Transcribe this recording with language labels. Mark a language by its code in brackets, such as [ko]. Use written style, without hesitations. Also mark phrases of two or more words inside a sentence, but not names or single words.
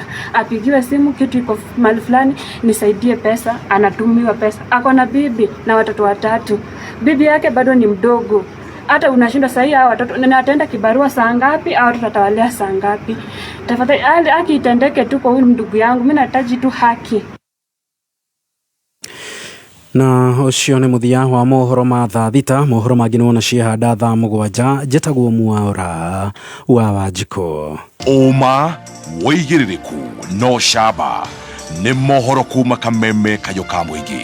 [sw] Apigiwe simu kitu iko mahali fulani nisaidie pesa, anatumiwa pesa. Ako na bibi na watoto 3. Bibi yake bado ni mdogo. Hata unashinda sahi hao watoto na ataenda kibarua saa ngapi au tutatawalea saa ngapi? Tafadhali haki itendeke tu kwa huyu ndugu yangu. Mimi nahitaji tu haki. [ki] Na ucio ni muthia wa mohoro ma thaa thita. Mohoro mangĩ nĩwona ciehanda thaa 7 njĩtagwo Mwaura wa Wanjikũ. Uma wĩigĩrĩrĩku no camba nĩ mohoro kuma Kameme Kayũ ka Mũingĩ.